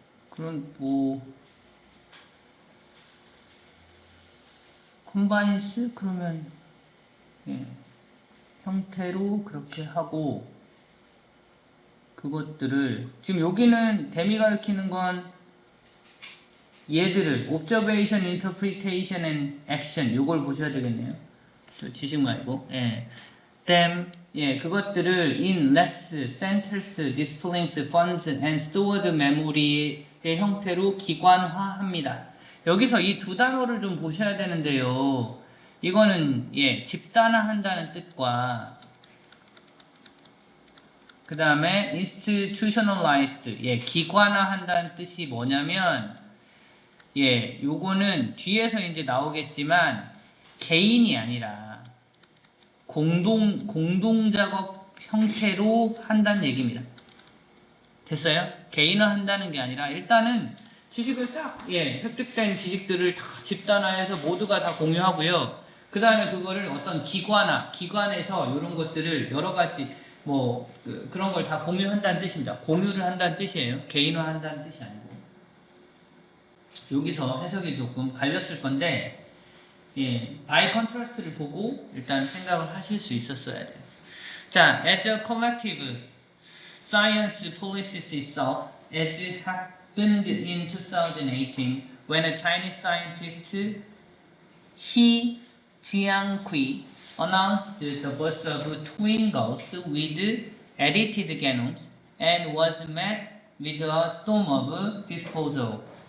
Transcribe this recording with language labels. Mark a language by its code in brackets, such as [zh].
[ko] 그럼 combines 그러면 형태로 그렇게 하고 그것들을 지금 여기는 댐이 가리키는 건 얘들을 [en] observation, interpretation, and action [ko] 요걸 보셔야 되겠네요. 저 지식 말고 [en] them [ko] 그것들을 [en] in labs, centers, disciplines, funds, and stored memory [ko] 의 형태로 기관화합니다. 여기서 이 두 단어를 좀 보셔야 되는데요. 이거는 집단화한다는 뜻과 그 다음에 institutionalized 기관화한다는 뜻이 뭐냐면 요거는 뒤에서 이제 나오겠지만 개인이 아니라 공동작업 형태로 한다는 얘기입니다. 됐어요? 개인화 한다는 게 아니라 일단은 지식을 싹 획득된 지식들을 다 집단화해서 모두가 다 공유하고요. 그 다음에 그거를 어떤 기관에서 이런 것들을 여러 가지 그런 걸 다 공유한다는 뜻입니다. 공유를 한다는 뜻이에요. 개인화 한다는 뜻이 아니고. 여기서 해석이 조금 갈렸을 건데 by contrast를 보고 일단 생각을 하실 수 있었어야 돼요. [en] 자, as a collective, science policies itself as happened in 2018 when a Chinese scientist He Jiankui announced the birth of twin girls with edited genomes and was met with a storm of disapproval.